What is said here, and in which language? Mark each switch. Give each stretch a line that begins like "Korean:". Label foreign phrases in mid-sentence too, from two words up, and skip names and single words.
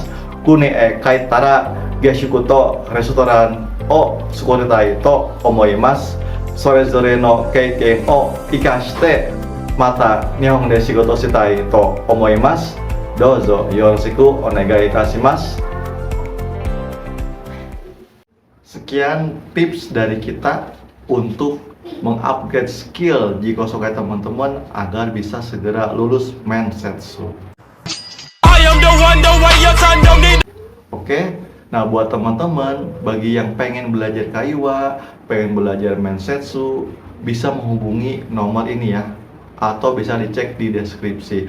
Japanese: 国へ帰ったら下宿とレストランを作りたいと思います。それぞれの経験を生かしてまた日本で仕事したいと思います。どうぞよろしくお願いいたします。
Indonesian: Sekian tips dari kita untuk mengupgrade skill Jikosokai teman-teman agar bisa segera lulus Mensetsu. Oke, nah buat teman-teman bagi yang pengen belajar Kaiwa, pengen belajar Mensetsu, bisa menghubungi nomor ini ya, atau bisa dicek di deskripsi.